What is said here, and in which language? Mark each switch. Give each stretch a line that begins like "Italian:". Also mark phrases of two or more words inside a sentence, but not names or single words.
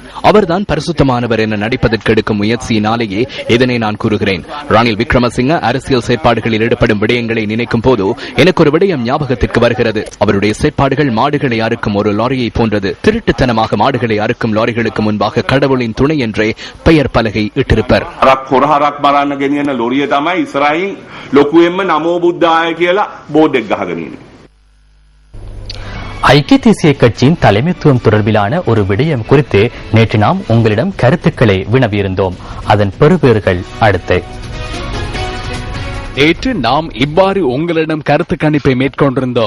Tamil: அவர்தான் பரிசுத்தமானவர் என நடிப்பதற்கு எடுக்கும் முயற்சியினாலேயே இதனை நான் கூறுகிறேன். ரணில் விக்ரமசிங்க அரசியல் செயற்பாடுகளில் ஈடுபடும் விடயங்களை நினைக்கும் போது எனக்கு ஒரு விடயம் ஞாபகத்திற்கு வருகிறது. அவருடைய செயற்பாடுகள் மாடுகளை அறுக்கும் ஒரு லாரியை போன்றது. திருட்டுத்தனமாக மாடுகளை அறுக்கும் லாரிகளுக்கு முன்பாக கடவுளின் துணை என்றே பெயர் பலகை இட்டிருப்பர்.
Sinhala: හොරහරක් බලන්න ගෙනියන ලොරිය තමයි ඉස්සරහින් ලොකුවෙන්ම නමෝ බුද්ධාය කියලා බෝඩ් එකක් ගහගෙන ඉන්නේ.
Tamil: ஐக்கிய தேசிய கட்சியின் தலைமைத்துவம் தொடர்பிலான ஒரு விடயம் குறித்து நேற்று நாம் உங்களிடம் கருத்துக்களை வினவியிருந்தோம். அதன் பெறுபேறுகள் அடுத்து. நேற்று நாம் இவ்வாறு உங்களிடம் கருத்து கணிப்பை மேற்கொண்டிருந்தோம்.